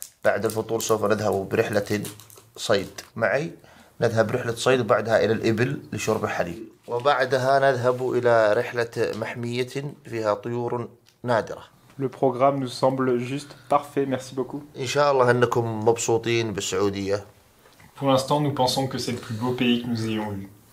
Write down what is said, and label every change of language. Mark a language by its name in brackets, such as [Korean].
[Arabic] بعد الفطور سوف نذهب برحلة صيد معي. نذهب رحلة صيد وبعدها إلى الإبل لشرب الحليب. وبعدها نذهب إلى رحلة محمية فيها طيور نادرة. [French] Le programme nous semble juste parfait, merci beaucoup. [Arabic] إن شاء الله أنكم مبسوطين بالسعودية. [French] Pour l'instant, nous pensons que c'est le plus beau pays que nous ayons eu.